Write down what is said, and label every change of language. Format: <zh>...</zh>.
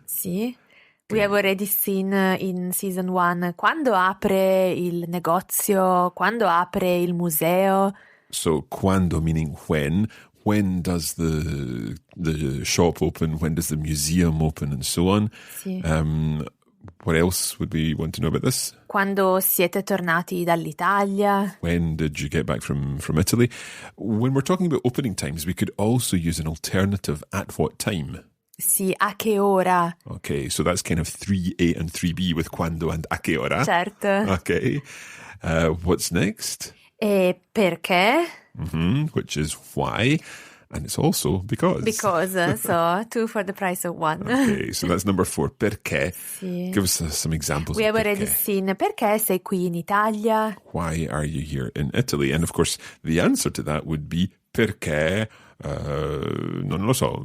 <it>Sì.</it> <en>We have already seen in Season 1</en> <it>quando apre il negozio, quando apre il museo.</it> <en>So quando meaning when. When does the shop open? When does the museum open? And so on.</en> <it>Sì.</it> <en>What else would we want to know about this?</en> <it>Quando siete tornati dall'Italia?</it> <en>When did you get back from Italy? When we're talking about opening times, we could also use an alternative at what time.</en> <it>Sì, a che ora?</it> <en>Okay, so that's kind of 3A and 3B with quando and a che ora.</en> <it>Certo.</it> <en>Okay. What's next?</en> <it>E perché?</it> <en>Which is why. And it's also because. Because, so 2 for the price of 1. Okay, so that's number 4. Perché.</en> <it>Sì.</it> <en>Give us some examples. We of have already</en> <it>perché. seen perché sei qui in Italia?</it> <en>Why are you here in Italy? And of course, the answer to that would be</en> <it>perché, non lo so.</it>